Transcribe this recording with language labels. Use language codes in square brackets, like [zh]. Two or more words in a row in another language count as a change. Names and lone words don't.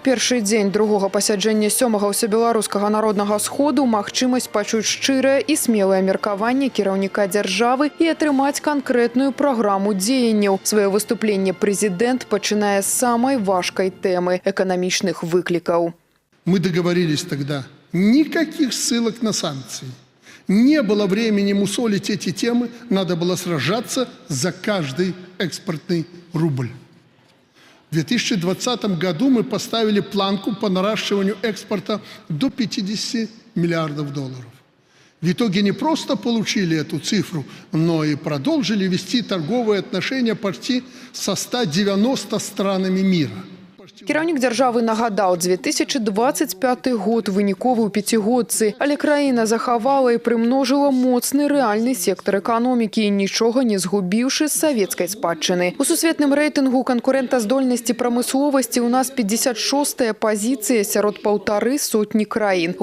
[be] першы дзень другога пасяджэння 7-го ўсебеларускага народнага сходу магчымасць пачуць шчырае і смелае меркаванне кіраўніка дзяржавы і атрымаць канкрэтную праграму дзеянняў. Сваё выступленне прэзідэнт пачынае з самай важкай тэмы – эканамічных выклікаў. [ru] Мы договорились тогда, никаких ссылок на санкции. Не было времени мусолить эти темы, надо было сражаться за каждый экспортный рубль. В 2020 году мы поставили планку по наращиванию экспорта до 50 миллиардов долларов. В итоге не просто получили эту цифру, но и продолжили вести торговые отношения почти со 190 странами мира. [be] Кіраўнік дзяржавы нагадаў, 2025 год выніковы ў пяцігодцы, але краіна захавала і прымножыла моцны рэальны сектар эканомікі, нічога не згубіўшы з савецкай спадчыны. У сусветным рэйтынгу канкурэнтаздольнасці прамысловасці ў нас 56-я пазіцыя сярод 150 краін.